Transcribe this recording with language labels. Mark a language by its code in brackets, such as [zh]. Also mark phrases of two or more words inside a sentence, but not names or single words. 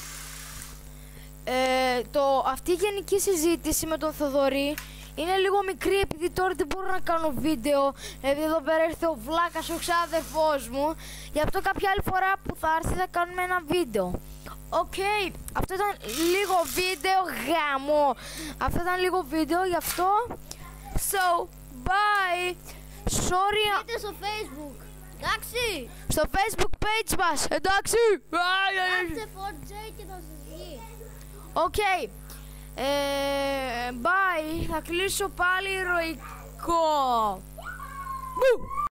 [el] Αυτή η γενική συζήτηση με τον Θοδωρή είναι λίγο μικρή, επειδή τώρα δεν μπορώ να κάνω βίντεο, επειδή εδώ πέρα ήρθε ο βλάκας, ο ξάδερφός μου. Γι' αυτό κάποια άλλη φορά που θα έρθει θα κάνουμε ένα βίντεο. Οκ, αυτό ήταν λίγο βίντεο, γάμο. Αυτό ήταν λίγο βίντεο, γι' αυτό. [en] So, bye. Sorry. [el] Μπείτε στο Facebook. Εντάξει. Στο Facebook page μας, εντάξει. Γράψτε 4J και θα σας βγει. Οκ. Bye. Θα κλείσω πάλι ηρωικό.